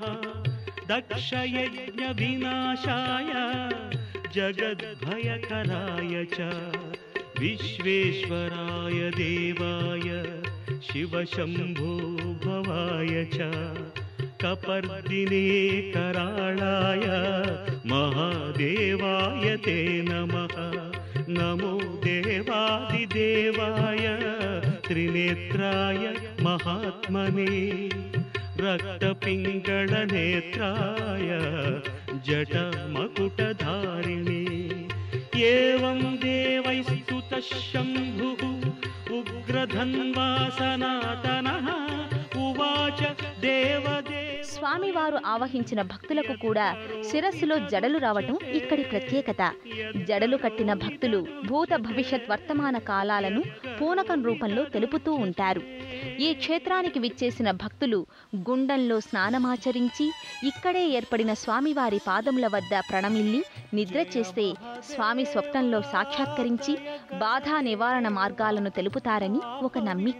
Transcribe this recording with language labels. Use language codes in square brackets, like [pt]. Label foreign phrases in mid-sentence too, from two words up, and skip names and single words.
[sa] దక్షయజ్ఞ వినాశాయ జగద్భయకరాయ చ విశ్వేశ్వరాయ దేవాయ శివశంభో భవాయ చ కపర్దినే कराळाय महादेवाय ते नमः। नमो देवादिदेवाय त्रिनेत्राय महात्मने रक्तपिङ्गळनेत्राय जटमकुटधारिणे। एवं देवैस्तुतः शम्भुः उग्रधन्वा सनातनः उवाच देवदेव। [te] స్వామివారు ఆవహించిన భక్తులకు కూడా శిరస్సులో జడలు రావటం ఇక్కడి ప్రత్యేకత. జడలు కట్టిన భక్తులు భూత భవిష్యత్ వర్తమాన కాలాలను పూనకం రూపంలో తెలుపుతూ ఉంటారు. ఈ క్షేత్రానికి విచ్చేసిన భక్తులు గుండంలో స్నానమాచరించి ఇక్కడే ఏర్పడిన స్వామివారి పాదముల వద్ద ప్రణమిల్లి నిద్ర చేస్తే స్వామి స్వప్నంలో సాక్షాత్కరించి బాధా నివారణ మార్గాలను తెలుపుతారని ఒక నమ్మిక.